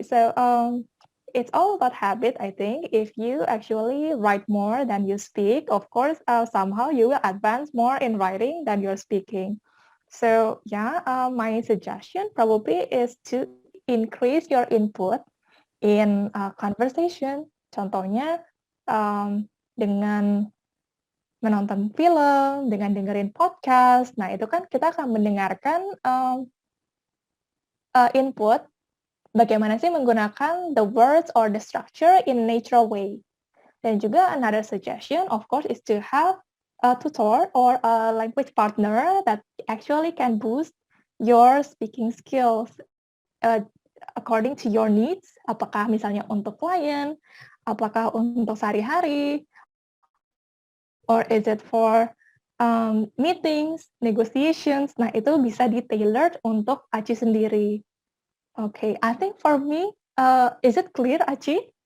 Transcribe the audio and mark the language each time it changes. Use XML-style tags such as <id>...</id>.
<en>So it's all about habit, I think. If you actually write more than you speak, of course, somehow you will advance more in writing than you're speaking. So yeah, my suggestion probably is to increase your input in conversation.</en> <id>Contohnya dengan menonton film, dengan dengerin podcast. Nah, itu kan kita akan mendengarkan input bagaimana sih menggunakan</id> <en>the words or the structure in natural way.</en> <id>Dan juga</id> <en>another suggestion, of course, is to have a tutor or a language partner that actually can boost your speaking skills according to your needs.</en> <id>Apakah misalnya untuk klien, apakah untuk sehari-hari,</id> <en>or is it for meetings, negotiations.</en> <id>Nah, itu bisa di-tailored untuk Aci sendiri.</id> <en>Okay, I think for me, is it clear, Aci?</en>